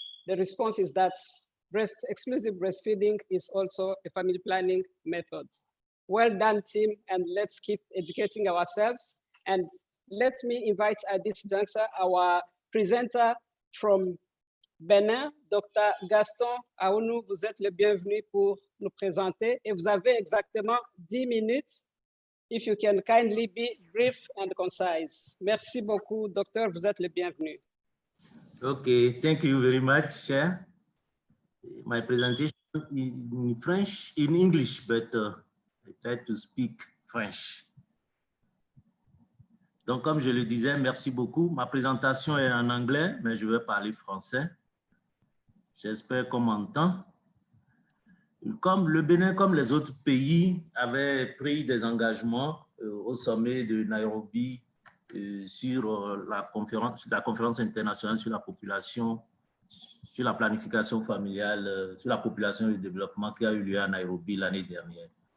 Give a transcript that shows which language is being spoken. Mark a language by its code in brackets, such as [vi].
[en] The response is that exclusive breastfeeding is also a family planning method. Well done, team, and let's keep educating ourselves. And let me invite at this juncture our presenter from Bénin, Dr. [fr] Gaston Aounou, vous êtes le bienvenu pour nous présenter et vous avez exactement 10 minutes. If you can kindly be brief and concise. Merci beaucoup, docteur, vous êtes le bienvenu. [en] Okay, thank you very much, Chair. My presentation is in French, in English, but I try to speak French. [fr] Donc, comme je le disais, merci beaucoup. Ma présentation est en anglais, mais je vais parler français. J'espère qu'on m'entend. Comme le Bénin, comme les autres pays, avait pris des engagements au sommet de Nairobi sur la conférence internationale sur la population, sur la planification familiale, sur la population et le développement qui a eu lieu à Nairobi l'année dernière.